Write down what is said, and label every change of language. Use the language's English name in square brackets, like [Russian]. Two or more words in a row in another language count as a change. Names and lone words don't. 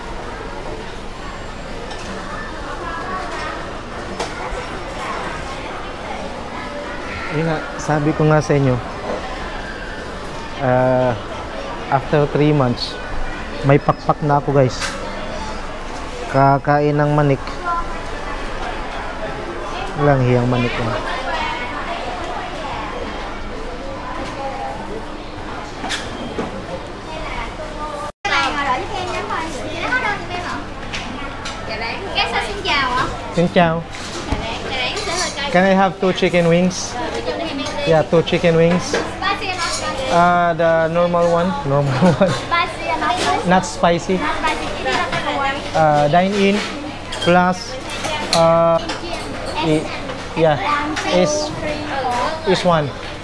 [Filipino] Yun nga, sabi ko nga sa inyo, [English] after 3 months [Filipino] may pakpak na ako guys. Kakain ng manik. Walang hiyang manik ko. [Vietnamese] Xin chào. [English] Can I have 2 chicken wings? Yeah, 2 chicken wings. The normal one. Not spicy. Dine in plus yeah, is one.